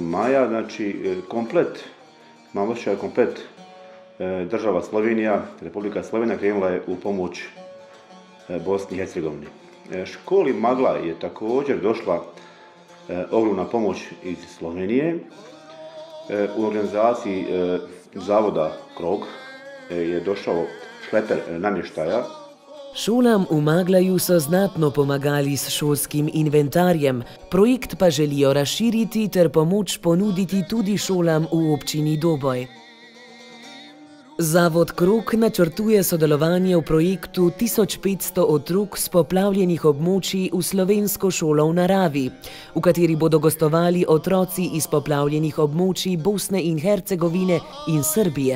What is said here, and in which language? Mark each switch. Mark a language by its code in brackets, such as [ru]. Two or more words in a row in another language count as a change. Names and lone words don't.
[bs] maja, komplet, imam osjećaj komplet država Slovenija, Republika Slovenija krenula je u pomoć Bosni i Hercegovini. Školi Maglaj je također došla ogromna pomoć iz Slovenije. U organizaciji Zavoda KROG je došao šleper namještaja. [sl] Šolam v Maglaju so znatno pomagali s šolskim inventarjem, projekt pa želijo razširiti ter pomoč ponuditi tudi šolam v občini Doboj. Zavod KROG načrtuje sodelovanje v projektu 1500 otrok s poplavljenih območij v slovensko šolo v naravi, v kateri bodo gostovali otroci iz poplavljenih območij Bosne in Hercegovine in Srbije.